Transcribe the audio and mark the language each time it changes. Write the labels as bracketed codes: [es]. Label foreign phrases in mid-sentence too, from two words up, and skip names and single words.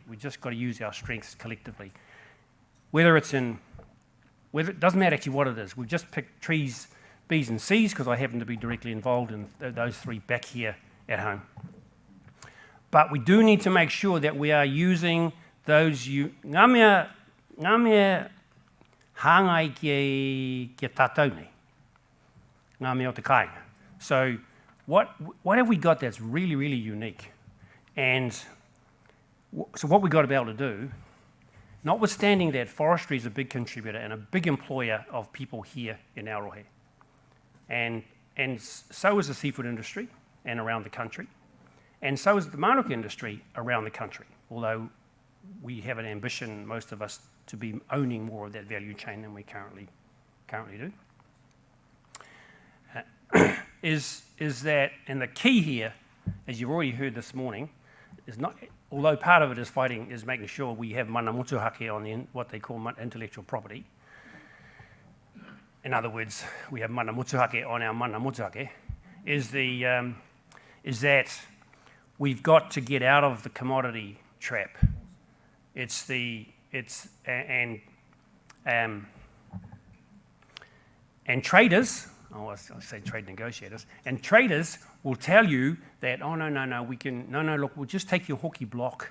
[en] We just got to use our strengths collectively. It doesn't matter actually what it is. We've just picked trees, B's and C's because I happen to be directly involved in those three back here at home. But we do need to make sure that we are using those [mi] ngā mea hāngai ki tātou nei. Ngā mea o te kāinga. [en] So what have we got that's really, really unique? And so what we've got to be able to do, notwithstanding that forestry is a big contributor and a big employer of people here in Arohe, and so is the seafood industry and around the country. And so is the manuka industry around the country, although we have an ambition, most of us, to be owning more of that value chain than we currently do. Is that, and the key here, as you've already heard this morning, is not, although part of it is making sure we have [mi] mana motuhake [en] on what they call intellectual property. In other words, we have [mi] mana motuhake [en] on our [mi] mana motuhake, [en] is that we've got to get out of the commodity trap. And traders, I say trade negotiators, and traders will tell you that, oh, no, look, we'll just take your hoki block.